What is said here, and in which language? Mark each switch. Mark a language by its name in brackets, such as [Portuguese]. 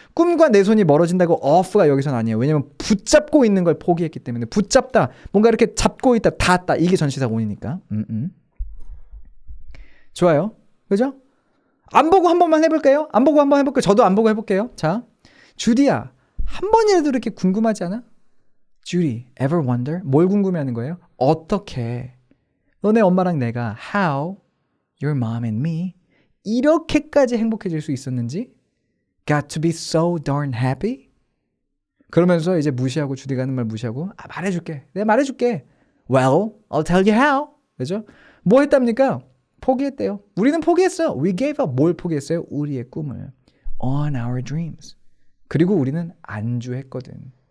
[Korean] 꿈과 내 손이 멀어진다고 off가 여기서는 아니에요. 왜냐면 붙잡고 있는 걸 포기했기 때문에 붙잡다 뭔가 이렇게 잡고 있다 닿았다 이게 전치사 on이니까. 좋아요. 그죠? 안 보고 한 번만 해볼까요? 안 보고 한번 해볼게요. 저도 안 보고 해볼게요. 자, 주디야 한 번이라도 이렇게 궁금하지 않아? [English] Judy, ever wonder? [Korean] 뭘 궁금해하는 거예요? 어떻게 너네 엄마랑 내가 [English] how your mom and me [Korean] 이렇게까지 행복해질 수 있었는지 [English] got to be so darn happy? [Korean] 그러면서 이제 무시하고 주디가 하는 말 무시하고 말해줄게. 내가 말해줄게. [English] Well, I'll tell you how. [Korean] 그죠? 뭐 했답니까? 포기했대요. 우리는 포기했어요. [English] We gave up. [Korean] 뭘 포기했어요? 우리의 꿈을. [English] On our dreams. [Korean] 그리고 우리는 안주했거든.